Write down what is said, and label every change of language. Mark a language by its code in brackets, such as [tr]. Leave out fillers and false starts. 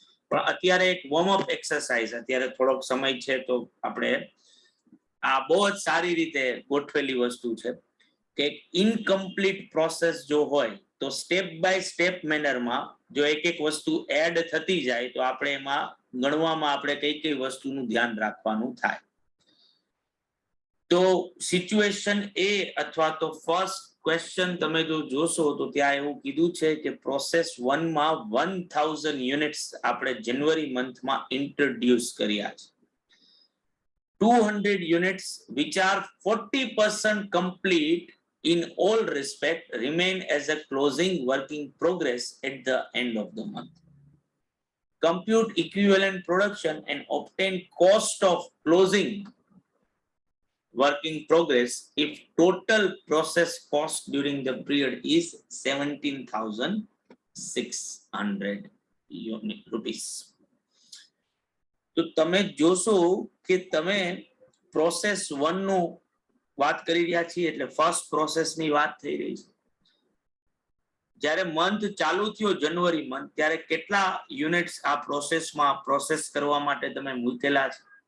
[gu] પણ અત્યારે એક વોર્મ અપ એક્સરસાઇઝ, અત્યારે થોડોક સમય છે તો આપણે આ બહુ જ સારી રીતે ગોઠવેલી વસ્તુ છે કે ઇનકમ્પ્લીટ પ્રોસેસ જો હોય તો સ્ટેપ બાય સ્ટેપ મેનરમાં જો એક એક વસ્તુ એડ થતી જાય તો આપણે એમાં ગણવામાં આપણે કઈ કઈ વસ્તુનું ધ્યાન રાખવાનું થાય. તો સિચ્યુએશન એ અથવા તો ફર્સ્ટ ક્વેશ્ચન તમે જો જોશો તો ત્યાં એવું કીધું છે કે પ્રોસેસ 1 માં 1000 યુનિટ્સ આપણે જાન્યુઆરી મંથમાં ઇન્ટ્રોડ્યુસ કર્યા છે. [en] 200 units which are 40% complete in all respect remain as a closing working progress at the end of the month. Compute equivalent production and obtain cost of closing working progress if total process cost during the period is 17,600 rupees. [gu] તો તમે જોશો કે તમે process 1 નું વાત કરી રહ્યા છીએ એટલે ફર્સ્ટ પ્રોસેસ ની વાત થઈ રહી છે. જ્યારે મંથ ચાલુ થયો જાન્યુઆરી મંથ ત્યારે કેટલા યુનિટ્સ આ પ્રોસેસમાં પ્રોસેસ કરવા માટે તમે મૂકેલા છે?